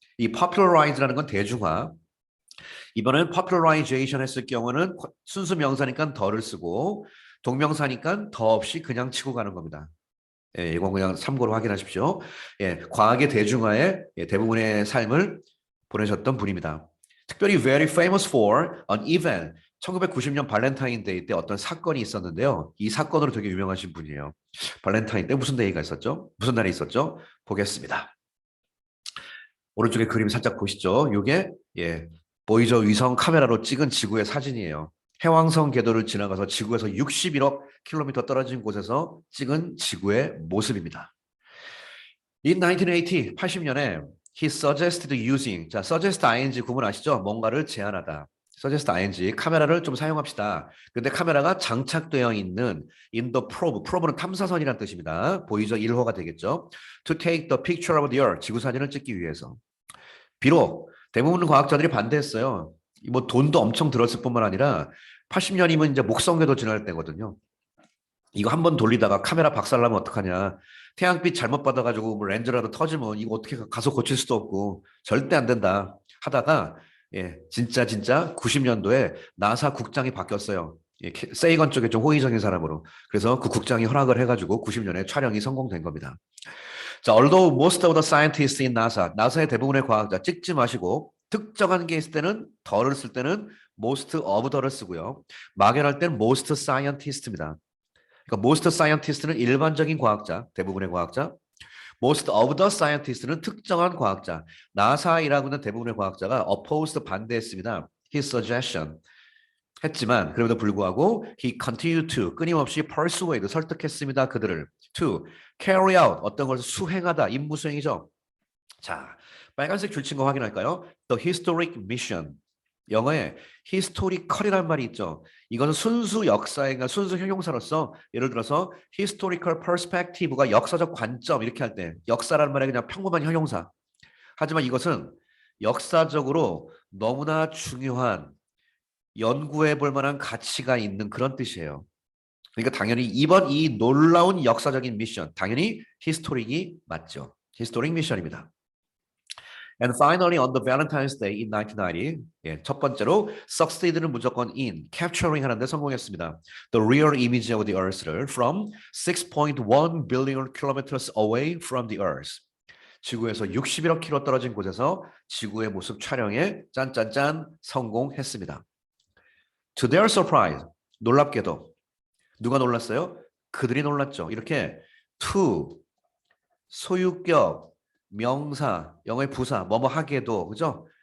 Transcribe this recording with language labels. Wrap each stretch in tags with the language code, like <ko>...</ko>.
<ko>이 popularize라는 건 대중화. 이번엔 popularization 했을 경우는 순수 명사니까 더를 쓰고 동명사니까 더 없이 그냥 치고 가는 겁니다. 예, 이건 그냥 참고로 확인하십시오. 예, 과학의 대중화에 대부분의 삶을 보내셨던 분입니다. 특별히</ko> <en>very famous for an event.</en> <ko>1990년 발렌타인데이 때 어떤 사건이 있었는데요. 이 사건으로 되게 유명하신 분이에요. 발렌타인 때 무슨 데이가 있었죠? 무슨 날이 있었죠? 보겠습니다. 오른쪽에 그림 살짝 보시죠. 이게 보이저 위성 카메라로 찍은 지구의 사진이에요. 해왕성 궤도를 지나가서 지구에서 61억 킬로미터 떨어진 곳에서 찍은 지구의 모습입니다.</ko> <en>In 1980,</en> <ko>80년에</ko> <en>he suggested using,</en> <ko>자,</ko> <en>suggest ing</en> <ko>구문 아시죠? 뭔가를 제안하다. suggest ing, 카메라를 좀 사용합시다. 근데 카메라가 장착되어 있는</ko> <en>in the probe</en> <ko>는 탐사선이라는 뜻입니다. 보이저 1호가 되겠죠.</ko> <en>To take the picture of the earth,</en> <ko>지구 사진을 찍기 위해서. 비록 대부분 과학자들이 반대했어요. 뭐 돈도 엄청 들었을 뿐만 아니라 80년이면 이제 목성궤도 지날 때거든요. 이거 한번 돌리다가 카메라 박살나면 어떡하냐. 태양빛 잘못 받아가지고 뭐 렌즈라도 터지면 이거 어떻게 가서 고칠 수도 없고 절대 안 된다 하다가 진짜 90년도에 나사 국장이 바뀌었어요. 세이건 쪽에 좀 호의적인 사람으로. 그래서 그 국장이 허락을 해가지고 90년에 촬영이 성공된 겁니다. 자,</ko> <en>although most of the scientists in NASA,</en> <ko>나사의 대부분의 과학자 찍지 마시고 특정한 게 있을 때는 더를 쓸 때는 most of the를 쓰고요. 막연할 때는 most scientist입니다. 그러니까 most scientist는 일반적인 과학자, 대부분의 과학자. most of the scientist는 특정한 과학자. 나사에 일하고 있는 대부분의 과학자가 opposed 반대했습니다.</ko> <en>His suggestion.</en> <ko>했지만 그럼에도 불구하고</ko> <en>he continued to</en> <ko>끊임없이 persuade 설득했습니다. 그들을</ko> <en>to carry out</en> <ko>어떤 것을 수행하다 임무 수행이죠. 자, 빨간색 줄친 거 확인할까요?</ko> <en>The historic mission.</en> <ko>영어에 historical이라는 말이 있죠. 이것은 순수 역사인가 순수 형용사로서 예를 들어서 historical perspective가 역사적 관점 이렇게 할 때 역사라는 말에 그냥 평범한 형용사. 하지만 이것은 역사적으로 너무나 중요한 연구해 볼 만한 가치가 있는 그런 뜻이에요. 그러니까 당연히 이번 이 놀라운 역사적인 미션, 당연히 히스토릭이 맞죠. 히스토릭 미션입니다.</ko> <en>And finally, on the Valentine's Day in 1990,</en> <ko>예, 첫 번째로</ko> <en>succeed는</en> <ko>무조건</ko> <en>in, capturing</en> <ko>하는데 성공했습니다.</ko> <en>The real image of the Earth를 from 6.1 billion kilometers away from the Earth.</en> <ko>지구에서 61억 킬로 떨어진 곳에서 지구의 모습 촬영에 짠짠짠 성공했습니다.</ko> <en>To their surprise,</en> <ko>놀랍게도 누가 놀랐어요? 그들이 놀랐죠. 이렇게 to, 소유격, 명사, 영어의 부사, 뭐뭐 하게도, 그죠?</ko>